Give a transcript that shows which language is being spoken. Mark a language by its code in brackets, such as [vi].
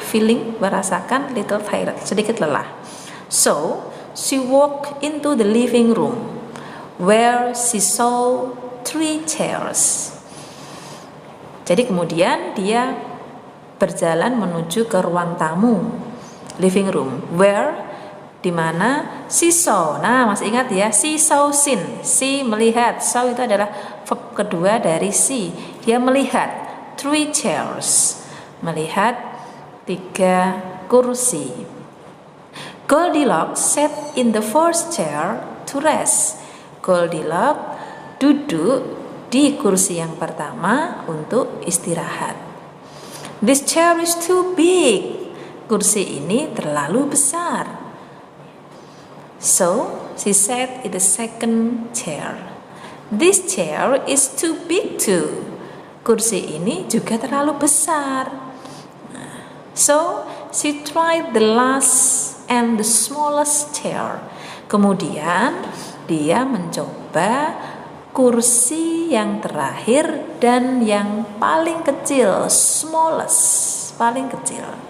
[en] Feeling, [id] merasakan, [en] little tired, [id] sedikit lelah. [en] So she walked into the living room, where she saw 3 chairs. [id] Jadi kemudian dia berjalan menuju ke ruang tamu, [en] living room, where, [id] di mana [en] she saw. [id] Nah, masih ingat ya, [en] she saw seen, she [id] melihat. Saw itu adalah verb kedua dari see. Dia melihat [en] 3 chairs, [id] melihat 3 kursi. [en] Goldilocks sat in the first chair to rest. [id] Goldilocks duduk di kursi yang pertama untuk istirahat. [en] This chair is too big. [id] Kursi ini terlalu besar. [en] So she sat in the second chair. This chair is too big too. [id] Kursi ini juga terlalu besar. [en] So she tried the last and the smallest chair. [id] Kemudian dia mencoba kursi yang terakhir dan yang paling kecil, smallest, paling kecil.